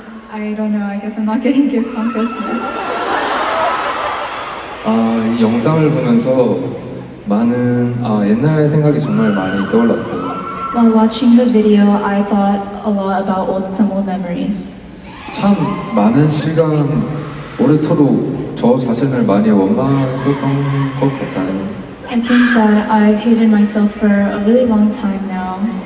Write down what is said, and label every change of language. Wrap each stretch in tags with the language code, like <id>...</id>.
<en>I don't know, I guess I'm not getting gifts on Christmas.</en> <ko>이 영상을 보면서 많은 옛날 생각이 정말 많이 떠올랐어요.</ko> <en>While watching the video, I thought a lot about some old memories.</en> <ko>참 많은 시간 오래도록 저 자신을 많이 원망했었던 것 같아요.</ko> <en>I think that I've hated myself for a really long time now.</en>